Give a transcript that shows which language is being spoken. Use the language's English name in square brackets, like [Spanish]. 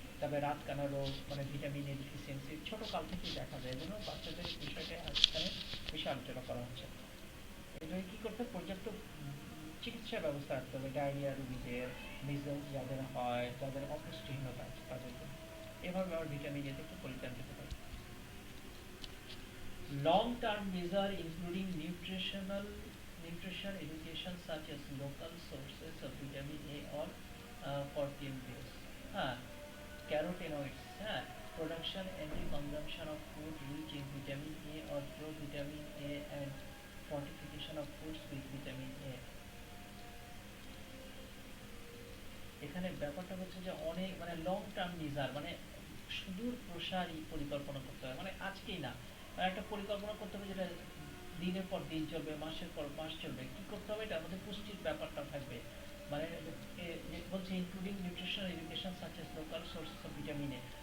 [Bangla] তবে রাতকানা রোগ, মানে ভিটামিন এ ডিফিসিয়েন্সি ছোট কাল থেকেই দেখা যায়, এজন্য বাচ্চাদের বিষয়টা এখানে বেশি আলোচনা করা হচ্ছে। এজন্য কি করতে হবে? পর্যাপ্ত চিকিৎসার ব্যবস্থা রাখতে হবে ডায়রিয়া রোগীদের, মিজলস যাদের হয়, যাদের অপুষ্টিহীনতা আছে তাদের জন্য। এভাবে আমরা ভিটামিন এ থেকে পরিত্রাণ পেতে পারি। [English] Long term measure including nutrition education such as local sources of vitamin A or for TMPs. Carotenoids, production and the consumption of food rich in vitamin A or provitamin A, and fortification of foods with vitamin A. [Bangla] এখানে ব্যাপারটা হচ্ছে যে অনেক মানে long term measure, মানে সুদূর প্রসারী পরিকল্পনা করতে হবে, মানে আজকেই না, মানে একটা পরিকল্পনা করতে হবে যেটা দিনের পর দিন চলবে, মাসের পর মাস চলবে। কি করতে হবে? এটার মধ্যে পুষ্টির ব্যাপারটা থাকবে, মানে বলছে [English] Including nutritional education such as local sources of vitamin A.